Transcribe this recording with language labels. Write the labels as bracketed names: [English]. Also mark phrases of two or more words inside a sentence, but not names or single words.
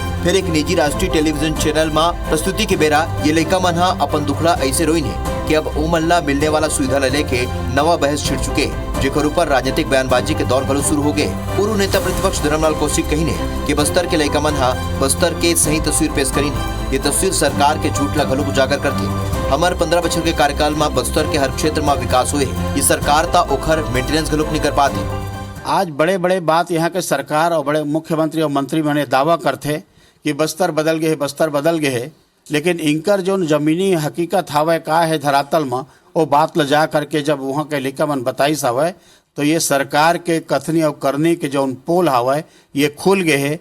[Chhattisgarhi] फिर एक निजी राष्ट्रीय टेलीविजन चैनल में प्रस्तुति के बेरा ये लड़का मन हा अपन दुखड़ा ऐसे रोइन है कि अब ओ मन ला मिलने वाला सुविधा ले लेके नवा बहस छिड़ चुके, जेकर ऊपर राजनीतिक बयानबाजी के दौर घलो शुरू हो गए। पूर्व नेता प्रतिपक्ष धर्मलाल कौशिक कही ने कि बस्तर के लड़का मन हा बस्तर के सही तस्वीर पेश करी ने। ये तस्वीर सरकार के झूठ ला घलो उजागर करती। हमारे 15 बछर के कार्यकाल में बस्तर के हर क्षेत्र में विकास हुए। ये सरकार ता ओखर मेंटेनेंस घलो नहीं कर पाते। आज बड़े बड़े बात यहाँ के सरकार और बड़े मुख्यमंत्री और मंत्री मैंने दावा करते कि बस्तर बदल गए, बस्तर बदल गए, लेकिन इनकर जो जमीनी हकीकत हवे का है धरातल में वो बात ल जा करके जब वहाँ के लिखा मन बताई हवे तो ये सरकार के कथनी और करनी के जो पोल हवे ये खुल गए है।